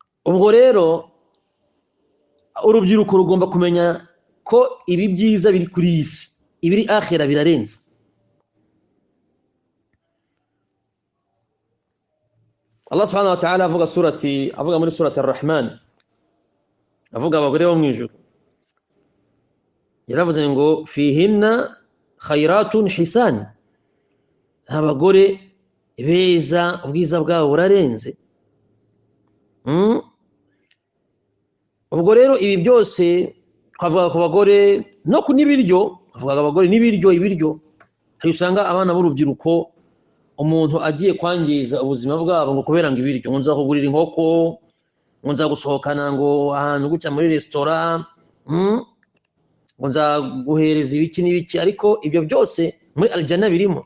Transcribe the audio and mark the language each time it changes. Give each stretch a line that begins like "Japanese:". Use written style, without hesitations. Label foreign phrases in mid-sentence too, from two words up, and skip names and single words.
Kinyarwanda: ubwo rero urubyiruko rugomba kumenya ko ibi byiza biri kuri isi, ibiri akhira birarenze. Allah
Arabic: سبحانه وتعالى
Kinyarwanda: avuga muri surati ar-Rahman, avuga abagore bo mwijuru, yaravuze ngo
Arabic: فيهن خيرات حسان,
Kinyarwanda: abagore beza ubwiza bwabo burarenze. Ubwo rero ibi byose twavuga ku bagore no ku n'ibiryo, twavuga abagore n'ibiryo hari usanga abana b'urubyiruko umuntu agiye kwangiza ubuzima bwabo ngo kubera ngo ibiryo, ngo nza kugurira inkoko, ngo nza gusohokana ngo ahantu gutya muri restaurant, ngo nza guhereza ibiki n'ibiki, ariko ibyo byose muri aljanna birimo.